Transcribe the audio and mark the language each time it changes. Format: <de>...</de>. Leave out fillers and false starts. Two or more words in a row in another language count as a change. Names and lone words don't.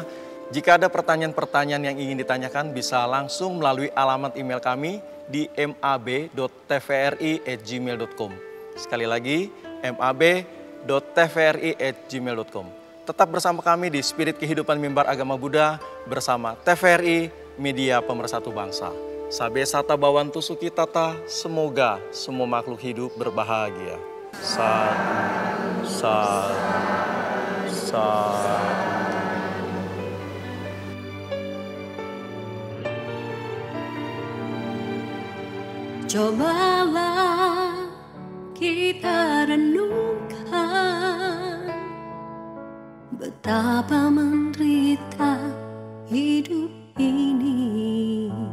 <id>Jika ada pertanyaan-pertanyaan yang ingin ditanyakan, bisa langsung melalui alamat email kami di mab.tvri@gmail.com. Sekali lagi, mab.tvri@gmail.com. Tetap bersama kami di Spirit Kehidupan Mimbar Agama Buddha bersama TVRI, Media Pemersatu Bangsa.</id> <pi>Sabe sata bawantu sukitata,</pi> <id>semoga semua makhluk hidup berbahagia. Satu, satu, satu. Cobalah kita renungkan betapa menderita hidup ini.</id>